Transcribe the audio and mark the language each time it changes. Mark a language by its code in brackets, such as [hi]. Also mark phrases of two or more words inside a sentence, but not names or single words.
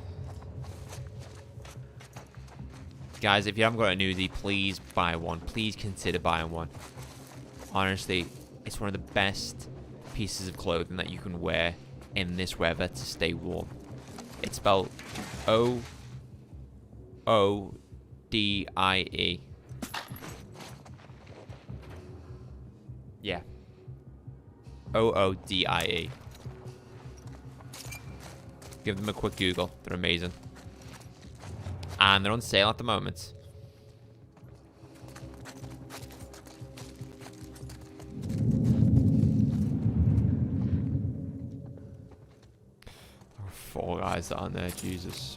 [en] Guys, if you haven't got an hoodie, please buy one. Please consider buying one. Honestly, it's one of the best pieces of clothing that you can wear in this weather to stay warm. It's spelled O-O-D-I-E. Yeah. O-O-D-I-E. Give them a quick Google. They're amazing. And they're on sale at the moment. There are 4 guys down there, Jesus.